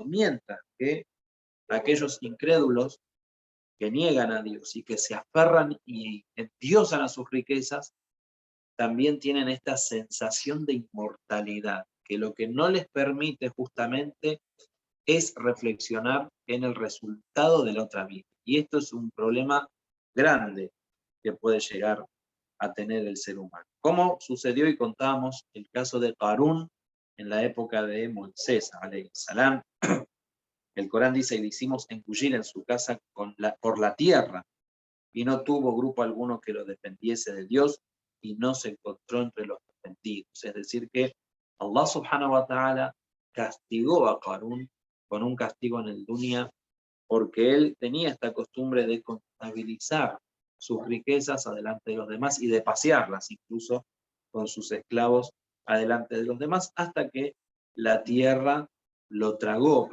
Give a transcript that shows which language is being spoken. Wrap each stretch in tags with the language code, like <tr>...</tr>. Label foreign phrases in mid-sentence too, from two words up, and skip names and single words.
<es>Mientras que aquellos incrédulos que niegan a Dios y que se aferran y endiosan a sus riquezas, también tienen esta sensación de inmortalidad, que lo que no les permite justamente es reflexionar en el resultado de la otra vida. Y esto es un problema grande que puede llegar a tener el ser humano. Como sucedió y contábamos el caso de Qarún en la época de Moisés,</es> <ar>عليه السلام.</ar> <es>El Corán dice, y le hicimos engullir en su casa por la tierra, y no tuvo grupo alguno que lo defendiese de Dios, y no se encontró entre los defendidos. Es decir, que</es> <ar>الله سبحانه وتعالى</ar> <es>castigó a Qarún con un castigo en el dunya, porque él tenía esta costumbre de contabilizar sus riquezas adelante de los demás y de pasearlas incluso con sus esclavos adelante de los demás hasta que la tierra lo tragó.</es>